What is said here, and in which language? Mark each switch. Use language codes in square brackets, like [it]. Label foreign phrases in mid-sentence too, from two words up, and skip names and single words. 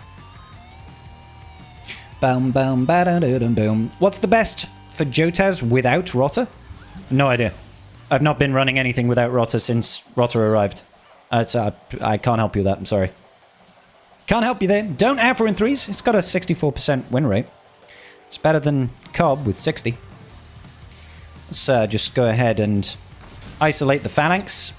[en] Boom, boom, ba-da-da-dum, boom. What's the best for Jotaz without Rotter? No idea. I've not been running anything without Rotter since Rotter arrived. So I can't help you with that, I'm sorry. Can't help you there. Don't Afro in threes. It's got a 64% win rate. It's better than Cobb with 60. Let's just go ahead and isolate the phalanx.